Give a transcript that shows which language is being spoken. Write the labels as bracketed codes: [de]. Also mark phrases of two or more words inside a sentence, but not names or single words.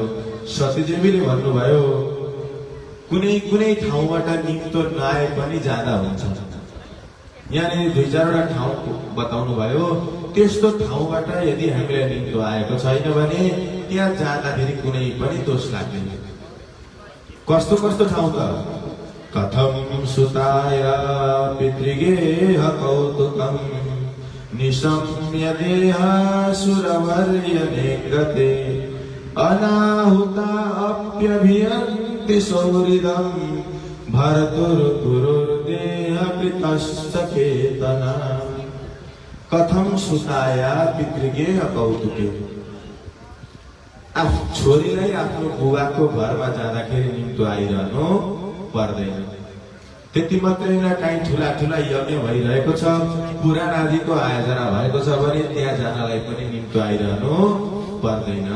[ne] सतीदेवीले भन्नुभयो कुनै कुनै ठाउँबाट निम्तो नआए पनि जाँदा हुन्छ। यहाँनिर दुई चारवटा ठाउँ बताउनु भयो। त्यस्तो ठाउँबाट यदि हामीलाई निम्तो आएको छैन भने त्यहाँ जाँदाखेरि कुनै पनि दोष लाग्दैन। कस्तो कस्तो ठाउँ त? [sa] कथम सुताय पितृगेह कौतुकम निशम्य देह सुरवर्य नेगते अनाहुता अप्यभियन्ति सौहृदम भर्तुर्गुरुर्देह कृतश्च केतना। कथम सुताया पितृगेह कौतुके, [ne] छोरीलाई आफ्नो बुवाको घरमा जाँदाखेरि निम्तो आइरहनु पर्दैन। त्यति मात्रै न, काहीँ ठुला ठुला यज्ञ भइरहेको छ, पुराण आदिको आयोजना भएको छ भने त्यहाँ जानलाई पनि निम्तो आइरहनु पर्दैन।